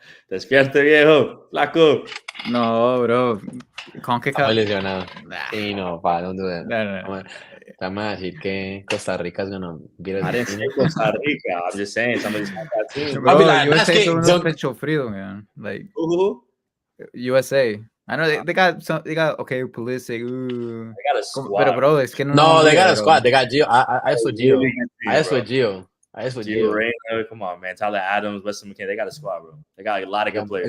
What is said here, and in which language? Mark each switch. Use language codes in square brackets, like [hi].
[es] Despierta, viejo, flaco. [en] No, bro. CONCACAF. [es] Sí, no, [en] don't do that. [es] No. Estamos a decir que Costa Rica [en] is gonna beat us. I didn't say Costa Rica. I'm just saying somebody's got that team. [es] Bro, USA son unos pecho frío, man. [en] Like USA. I know they got okay, Pulisic. They got a squad. [es] Pero bro, es que [en] no, they got a squad. They got Gio. I asked for Gio. Gio Reyna, come on, man. Tyler Adams, Weston McKinney, they got a squad, bro. They got a lot of good players.